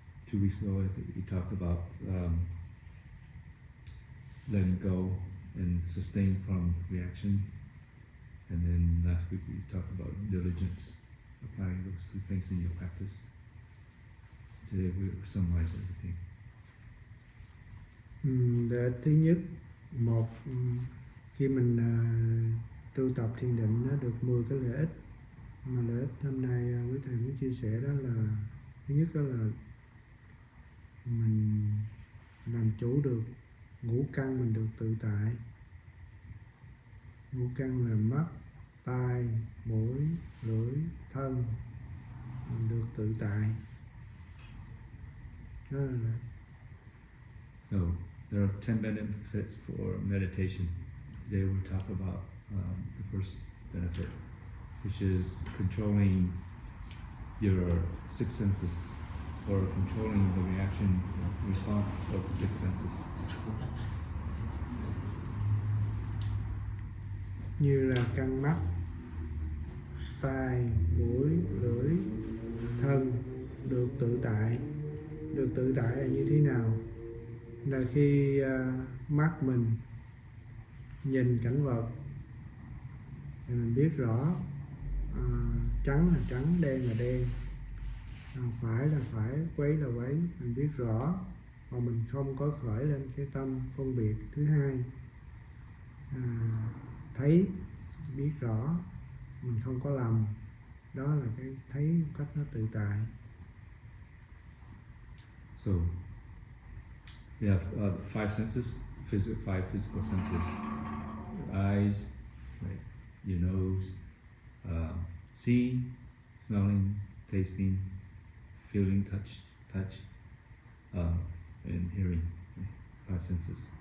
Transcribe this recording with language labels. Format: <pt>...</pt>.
<en>2 weeks ago, I think we talked about letting go and sustain from reaction. And then last week we talked about diligence, applying those 2 things in your practice. Today we will summarize everything.</en> <vi>Lợi ích thứ nhất, một, khi mình tu tập thiền định nó được 10 cái lợi ích. Mà lợi ích hôm nay quý thầy muốn chia sẻ đó là thứ nhất đó là mình làm chủ được ngũ căn, mình được tự tại. Ngũ căn là mắt, tai, mũi, lưỡi, thân, mình được tự tại. Đó là</vi> <en>So there are 10 benefits for meditation. Today we'll talk about the first benefit, which is controlling your 6 senses, or controlling the reaction response of the 6 senses.</en> <vi>Như là căn mắt, tai, mũi, lưỡi, thân được tự tại. Được tự tại là như thế nào? Là khi mắt mình nhìn cảnh vật thì mình biết rõ trắng là trắng, đen là đen, phải là phải, quấy là quấy, mình biết rõ mà mình không có khởi lên cái tâm phân biệt. Thứ hai, thấy, biết rõ, mình không có lầm, đó là cái thấy một cách nó tự tại.</vi> <en>So we have 5 senses, 5 physical senses: your eyes, right, your nose, seeing, smelling, tasting, feeling, touch, and hearing. Right? 5 senses.</en>